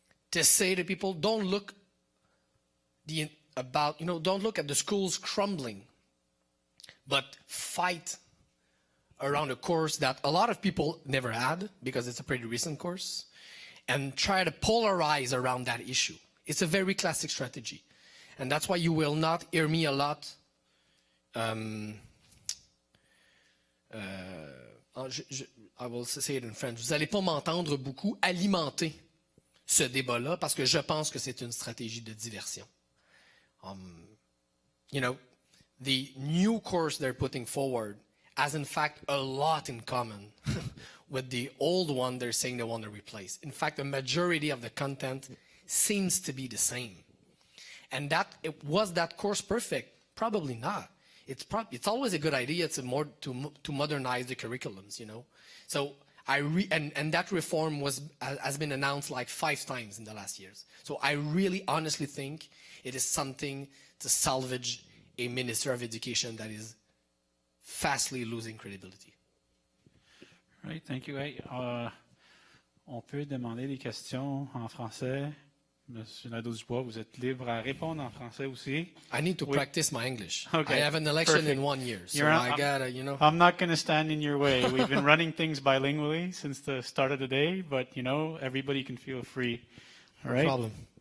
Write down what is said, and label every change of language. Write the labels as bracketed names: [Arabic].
[English] To say to people, don't look don't look at the schools crumbling, but fight around a course that a lot of people never had because it's a pretty recent course, and try to polarize around that issue. It's a very classic strategy. And that's why you will not hear me a lot I will say it in French. [French] Vous n'allez pas m'entendre beaucoup alimenter ce débat-là parce que je pense que c'est une stratégie de diversion. [English] The new course they're putting forward has in fact a lot in common with the old one they're saying they want to replace. In fact, the majority of the content seems to be the same. And was that course perfect? Probably not. It's always a good idea to modernize the curriculums, So and that reform has been announced like 5 times in the last years. So I really honestly think it is something to salvage a Minister of Education that is fastly losing credibility. Right, thank you. [French] Hey, on peut demander des questions en français. Monsieur Nadeau-Dubois, vous êtes libre à répondre en français aussi. [English] I need to practice my English. Okay. I have an election Perfect. in 1 year, so I gotta, I'm not going to stand in your way. We've been running things bilingually since the start of the day, but, everybody can feel free. All right? No problem.